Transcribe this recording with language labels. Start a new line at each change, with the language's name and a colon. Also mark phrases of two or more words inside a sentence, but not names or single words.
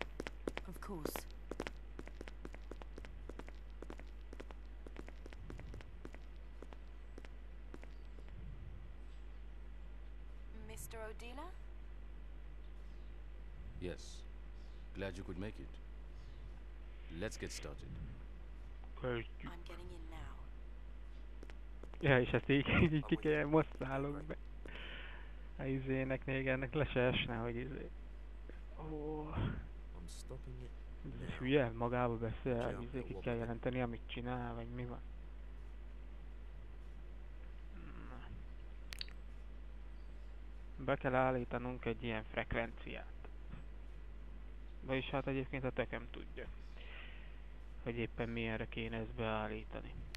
English: Of course. Mr. Odila? Yes. Glad you could make it. Let's get started.
Hungarian: Kezdjük.
English: I'm getting in now.
Hungarian: Ja, és ezt így ki kell, most szállok be. A izének még ennek le se esne, hogy izé. Ó,
English: I'm stopping it.
Hungarian: ez hülye, magába beszél, hogy izé ki kell jelenteni, amit csinál, vagy mi van. Na. Be kell állítanunk egy ilyen frekvenciát. Vagyis hát egyébként a tököm tudja, hogy éppen milyenre kéne ezt beállítani.